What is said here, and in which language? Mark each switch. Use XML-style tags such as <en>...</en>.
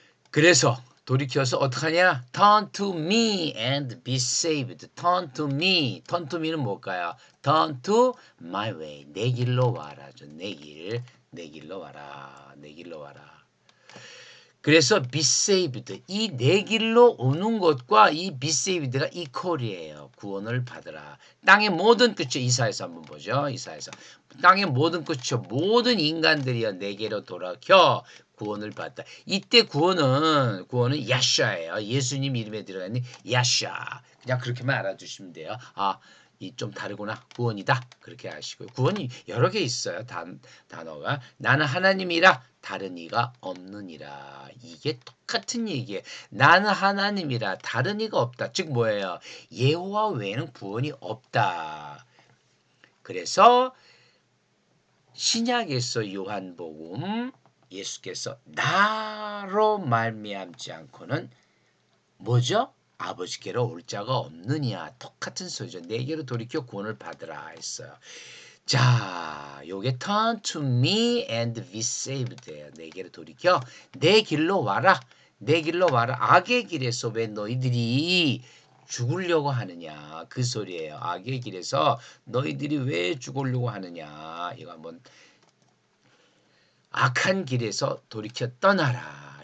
<ko>그래서 돌이켜서 어떡하냐?</ko> <en>Turn to me and be saved. Turn to me. Turn to me</en> <ko>는 뭘까요?</ko> <en>Turn to my way.</en> <ko>내 길로 와라. 내 길로 와라. 내 길로 와라. 그래서</ko> <en>be saved.</en> <ko>이 내 길로 오는 것과 이</ko> <en>be saved</en> <ko>가 이퀄이에요. 구원을 받으라. 땅의 모든 끝이 이사야서 한번 보죠. 이사야서. 땅의 모든 끝이요. 모든 인간들이여 내게로 돌아켜 구원을 받다. 이때 구원은 야샤예요. 예수님 이름에 들어가는 야샤. 그냥 그렇게만 알아두시면 돼요. 아, 이 좀 다르구나. 구원이다. 그렇게 아시고요. 구원이 여러 개 있어요. 단어가. 나는 하나님이라 다른 이가 없느니라. 이게 똑같은 얘기예요. 나는 하나님이라 다른 이가 없다. 즉 뭐예요? 여호와 외에는 구원이 없다. 그래서 신약에서 요한복음 예수께서 나로 말미암지 않고는 뭐죠? 아버지께로 올 자가 없느냐. 똑같은 소리죠. 내게로 돌이켜 구원을 받으라 했어요. 자, 요게</ko> <en>turn to me and be saved</en> <ko>예요. 내게로 돌이켜 내 길로 와라. 내 길로 와라. 악의 길에서 왜 너희들이 죽으려고 하느냐. 그 소리예요. 악의 길에서 너희들이 왜 죽으려고 하느냐. 이거 한번 악한 길에서 돌이켜 떠나라.</ko>